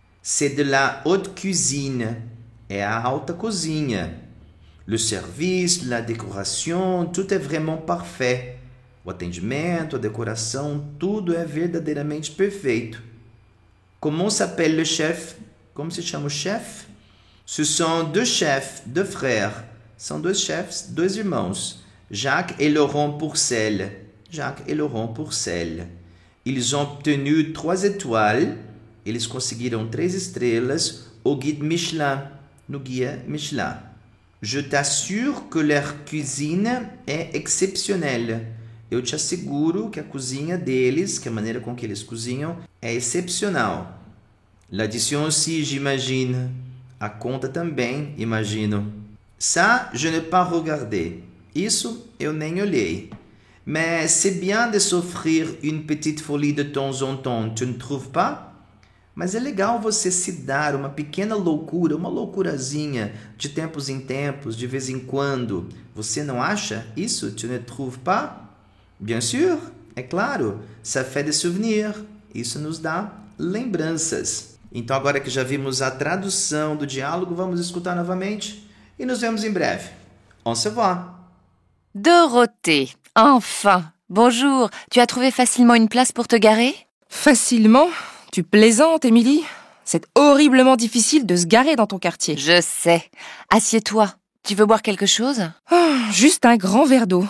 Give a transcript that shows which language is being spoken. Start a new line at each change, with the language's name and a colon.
French: C'est de la haute cuisine,
Portuguese: é a alta cozinha.
French: Le service, la décoration, tout est vraiment parfait.
Portuguese: O atendimento, a decoração, tudo é verdadeiramente perfeito.
French: Comment s'appelle le chef?
Portuguese: Como se chama o chefe?
French: Ce sont deux chefs, deux frères.
Portuguese: São dois chefs, dois irmãos.
French: Jacques et Laurent Pourcel. Jacques et Laurent Pourcel. Ils ont obtenu 3 étoiles.
Portuguese: Eles conseguiram 3 estrelas
French: au guide Michelin,
Portuguese: no guia Michelin.
French: Je t'assure que leur cuisine est exceptionnelle.
Portuguese: Eu te asseguro que a cozinha deles, que a maneira com que eles cozinham, é excepcional.
French: L'addition aussi, j'imagine.
Portuguese: A conta também, imagino.
French: Ça, je n'ai pas regardé.
Portuguese: Isso eu nem olhei.
French: Mais c'est bien de s'offrir une petite folie de temps en temps, tu ne trouves pas?
Portuguese: Mas é legal você se dar uma pequena loucura, uma loucurazinha, de tempos em tempos, de vez em quando. Você não acha isso?
French: Tu ne trouves pas? Bien sûr,
Portuguese: é claro.
French: Ça fait des souvenirs.
Portuguese: Isso nos dá lembranças. Então, agora que já vimos a tradução do diálogo, vamos escutar novamente e nos vemos em breve.
French: On se voit. Dorothée, enfin. Bonjour, tu as trouvé facilement une place pour te garer? Facilement? Tu plaisantes, Émilie? C'est horriblement difficile de se garer dans ton quartier. Je sais. Assieds-toi. Tu veux boire quelque chose? Oh, juste un grand verre d'eau.